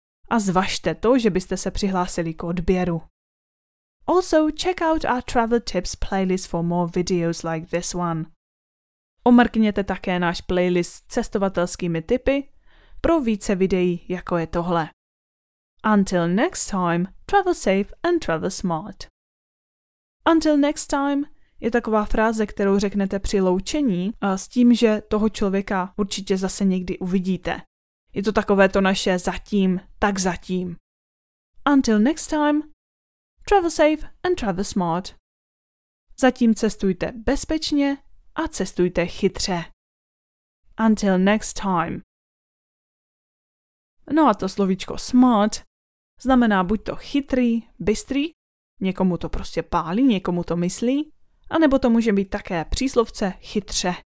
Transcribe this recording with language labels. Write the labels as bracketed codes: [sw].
[cs] A zvažte to, že byste se přihlásili k odběru. [en] Also, check out our travel tips playlist for more videos like this one. [cs] Omrkněte také náš playlist s cestovatelskými tipy pro více videí, jako je tohle. [en] Until next time, travel safe and travel smart. Until next time [cs] je taková fráze, kterou řeknete při loučení a s tím, že toho člověka určitě zase někdy uvidíte. Je to takové to naše zatím, tak zatím. [en] Until next time, travel safe and travel smart. [cs] Zatím cestujte bezpečně a cestujte chytře. [en] Until next time. [cs] No a to slovíčko smart znamená buď to chytrý, bystrý, někomu to prostě pálí, někomu to myslí, anebo to může být také příslovce chytře.